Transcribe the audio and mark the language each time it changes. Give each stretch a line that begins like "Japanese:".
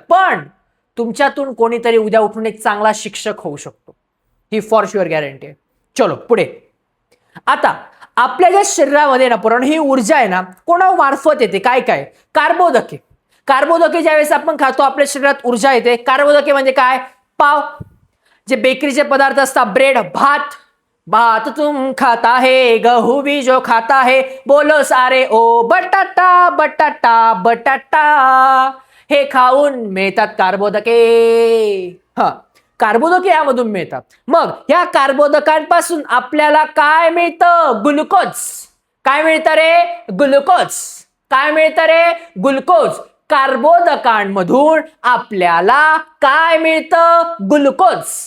Marathi: पण तुमच्यातून कोणीतरी उद्या उठून एक चांगला शिक्षक होऊ शकतो, ही फॉर शुअर गॅरंटी आहे. चलो पुढे. आता आपल्या ज्या शरीरामध्ये ना पुरण ही ऊर्जा आहे ना, कोणा मार्फत येते, काय काय, कार्बोदके. कार्बोदके ज्यावेळेस आपण खातो आपल्या शरीरात ऊर्जा येते. कार्बोदके म्हणजे काय, पाव, जे बेकरीचे पदार्थ असतात, ब्रेड, भात.
Hindi: भात तुम खाता है, गहू भी जो खाता है, बोलो सारे ओ बटाटा बटाटा बटाटा.
Marathi: हे खाऊन मिळतात कार्बोदके. हा, कार्बोदके यामधून मिळतात. मग या कार्बोदकांपासून आपल्याला काय मिळतं, ग्लुकोज. काय मिळतं रे, ग्लुकोज. काय मिळतं रे, ग्लुकोज. कार्बोदकांमधून आपल्याला काय मिळतं, ग्लुकोज.